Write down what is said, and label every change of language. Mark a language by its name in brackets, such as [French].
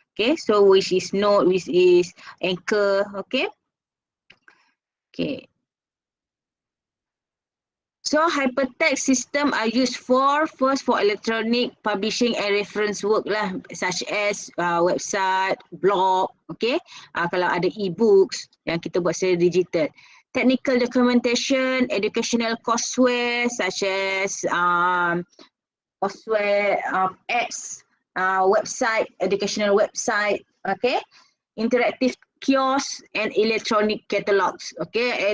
[English] Okay, so which is node, which is anchor, okay. Okay. So hypertext system are used first for electronic publishing and reference work lah, such as website, blog, okay. [Malay] Kalau ada e-books yang kita buat secara digital. [English] Technical documentation, educational courseware such as courseware, apps, website, educational website, okay. Interactive kiosk and electronic catalogs, okay.